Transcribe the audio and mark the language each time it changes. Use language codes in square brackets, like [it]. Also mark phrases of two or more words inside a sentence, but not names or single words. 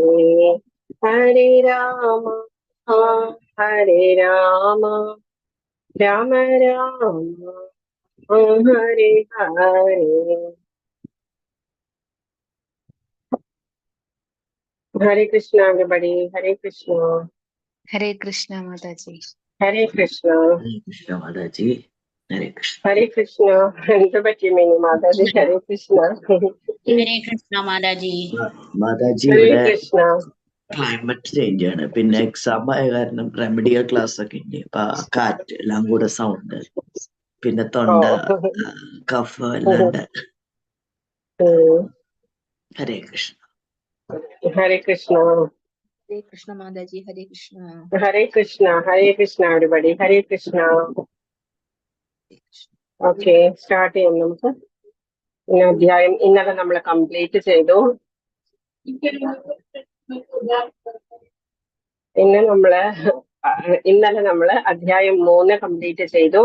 [sa] Hare Rama Rama Hare Hare. Hare Krishna, everybody. Hare Krishna. Hare Krishna Mataji. Hare Krishna. Hare Krishna Mataji. Hare Krishna. Hare Krishna. [ml] എന്ത് പറ്റി മിനി മാതാജി? [sa] ഹരേ കൃഷ്ണ. ഹരേ കൃഷ്ണ മാതാജി. മാതാജി ഹരേ [ml] ഇവിടെ [sa] കൃഷ്ണ. [en] climate change [ml] ആണ്, പിന്നെ എക്സാം ആയ കാരണം [en] remedial class [ml] ഒക്കെ ഉണ്ട്. അപ്പൊ കാറ്റ് എല്ലാം കൂടെ സൗണ്ട്, പിന്നെ തൊണ്ട കഫ എല്ലാം ഉണ്ട്. [sa] ഹരേ കൃഷ്ണ. ഹരേ കൃഷ്ണ. Hare Krishna Mataji, Hare Krishna. ഹരേ കൃഷ്ണ. ഹരേ കൃഷ്ണ everybody. ഹരേ കൃഷ്ണ. [ml] ഓക്കെ, സ്റ്റാർട്ട് ചെയ്യാം നമുക്ക്. ഇന്ന അധ്യായം ഇന്നലെ നമ്മൾ കംപ്ലീറ്റ് ചെയ്തു. ഇന്നലെ നമ്മള് അധ്യായം 3 കംപ്ലീറ്റ് ചെയ്തു.